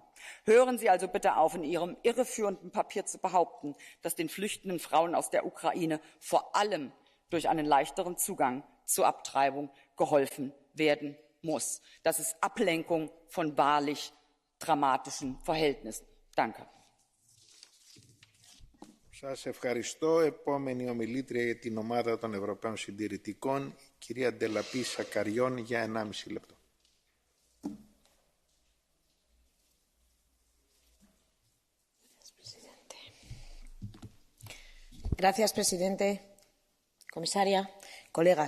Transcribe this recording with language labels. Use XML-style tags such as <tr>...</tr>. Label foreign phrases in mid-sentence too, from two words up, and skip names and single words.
<de>Hören Sie also bitte auf, in Ihrem irreführenden Papier zu behaupten, dass den flüchtenden Frauen aus der Ukraine vor allem durch einen leichteren Zugang zur Abtreibung geholfen werden muss. Das ist Ablenkung von wahrlich dramatischen Verhältnissen. Danke.</de> <el>Σας ευχαριστώ. Επόμενη ομιλήτρια για την ομάδα των Ευρωπαίων Συντηρητικών, κυρία Ντελαπή Σακαριών, για 1,5 λεπτό.</el> <es>Gracias, presidente, comisaria, colegas.</es>